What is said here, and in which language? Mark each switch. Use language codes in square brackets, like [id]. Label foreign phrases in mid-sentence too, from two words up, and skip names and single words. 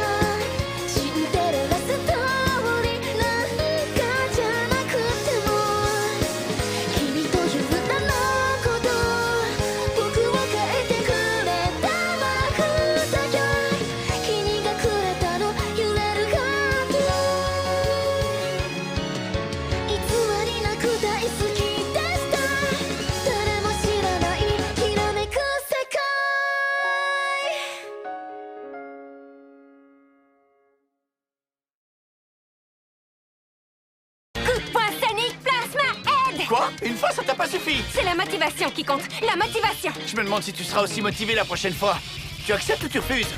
[ja] シンデレラストーリー何かじゃなくても君という名のこと僕は変えてくれた魔法だよ君がくれたの揺れるハート偽りなく大好きでした誰も知らないきらめく世界 [fr] Coup de poing scénique, plasma, aide! Quoi? Une fois, ça t'a pas suffi? C'est la motivation qui compte, la motivation! Je me demande si tu seras aussi motivé la prochaine fois. Tu acceptes ou tu refuses?